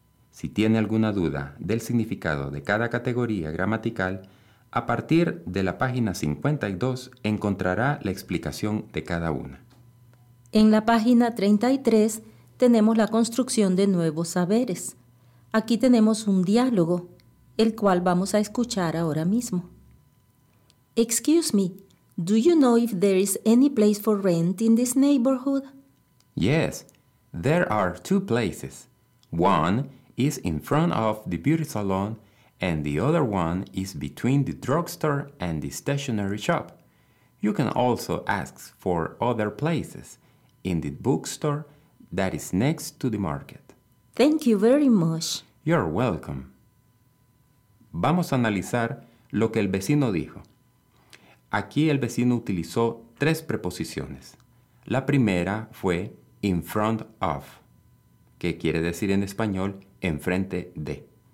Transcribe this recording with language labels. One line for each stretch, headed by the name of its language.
Spanish: Si tiene alguna duda del significado de cada categoría gramatical, a partir de la página 52 encontrará la explicación de cada una. En la página 33 tenemos la construcción de nuevos saberes. Aquí tenemos un diálogo, el cual vamos a escuchar ahora mismo.
English: Excuse me, do you know if there is any place for rent in this neighborhood? Yes, there are 2 places. One is in front of the beauty salon, and the other one is between the drugstore and the stationery shop. You can also ask for other places in the bookstore that is next to the market. Thank you very much. You're welcome.
Spanish: Vamos a analizar lo que el vecino dijo. Aquí el vecino utilizó 3 preposiciones. La primera fue in front of, que quiere decir en español enfrente de.